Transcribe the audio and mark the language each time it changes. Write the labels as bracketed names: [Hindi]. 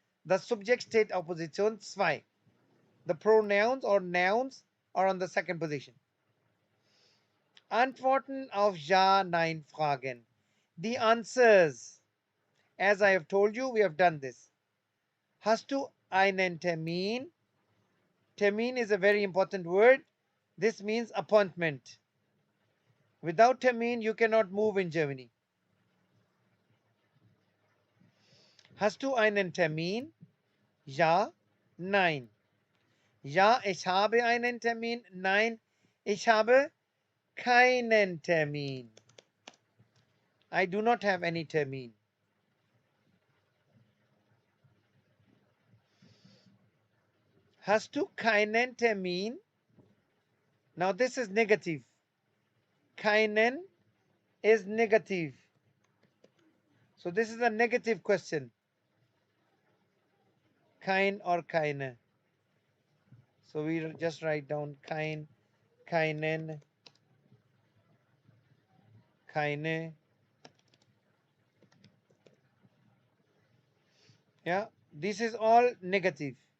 [English] The subject [German] steht auf Position 2. [English] The pronouns or nouns are on the second position. [German] Antworten auf Ja-Nein-Fragen. [English] The answers. As I have told you, we have done this. [German] Hast du einen Termin? [English] Termin is a very important word. This means appointment. Without Termin, you cannot move in Germany. [German] Hast du einen Termin? Ja, nein. Ja, ich habe einen Termin. Nein, ich habe keinen Termin. [English] I do not have any Termin. [German] Hast du keinen Termin? [English] Now this is negative. Keinen is negative. So this is a negative question. Kein or keine. So we just write down kein, keinen, keine. Yeah, this is all negative.